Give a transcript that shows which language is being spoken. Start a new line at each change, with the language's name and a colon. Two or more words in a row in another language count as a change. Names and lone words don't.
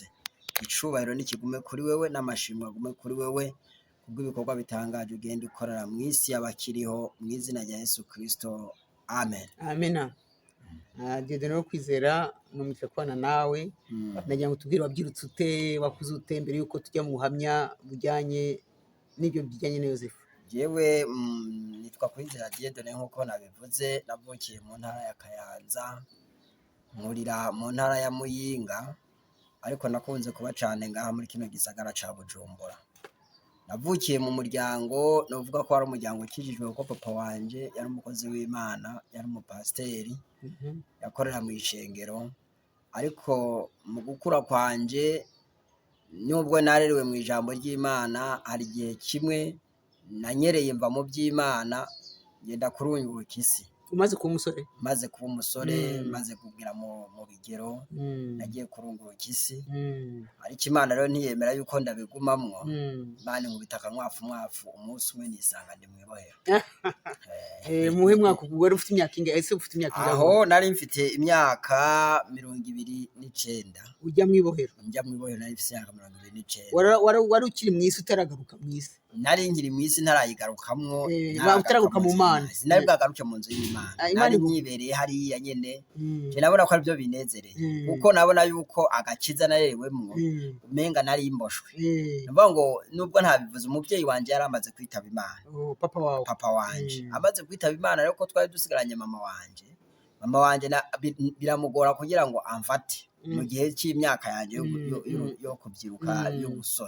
Rundi: Icubahiro nikigume kuri wewe, n'amashimwe agume kuri wewe kubw'ibikorwa bitangaje ugenda ukorera mu isi y'abakiriho, mu izina rya Yesu Kristo, amen. Amena. Dieudonné no Kwizera numvise kwana nawe. Nagira ngo tubwire wabyirutse ute, wakuze ute mbere yuko tujya mu buhamya bujyanye n'ibyo bijyanye na Yosefu. Jewe nitwa Kwizera Dieudonné nk'uko nabivuze. Navukiye mu ntara ya Kayanza, nkurira mu ntara ya Muyinga, ariko nakunze kuba cyane ngaha muri kino gisagara ca Bujumbura. Navukiye mu muryango novuga ko ari umuryango ukijijwe, kuko papa wanje yari umukozi w'Imana, yari umupasiteri, yakorera mu ishengero. Ariko mu gukura kwanje, nubwo narerewe mu ijambo ry'Imana, hari igihe kimwe nanyereye mva mu by'Imana ngenda kurunguruka isi. Umaze kuba umusore? Maze kuba umusore, maze kugira mu bigero, nagiye kurunguruka isi. Ariko Imana rero ntiyemera yuko ndabigumamwo. Imana nkubita akamwafu umunsi umwe nisanga ndi mwibohero. Muhe mwaka wari ufite imyaka ingahe? Ese ufite imyaka ingahe? Aho nari mfite imyaka 29. Ujya mwibohero? Njya mwibohero nari mfite imyaka 29. Wari ukiri mu isi utaragaruka mu isi? Nari nkiri mu isi ntarayigarukamwo. Utaraguruka mu Mana? Sinari bwagaruke mu nzu y'Imana. Nari myibereye hariya nyene. Je nabona ko aribyo binezereye, kuko nabona yuko agakiza narerewemwo umenga nari imboshwe. Ndavuga ngo nubwo ntabivuze, umuvyeyi wanje yaramaze kwitaba Imana. Papa wanje amaze kwitaba Imana, rero ko twari dusigaranye mama wanje biramugora kugira ngo amfate mu gihe cy'imyaka yanje yo kubyiruka y'ubusore.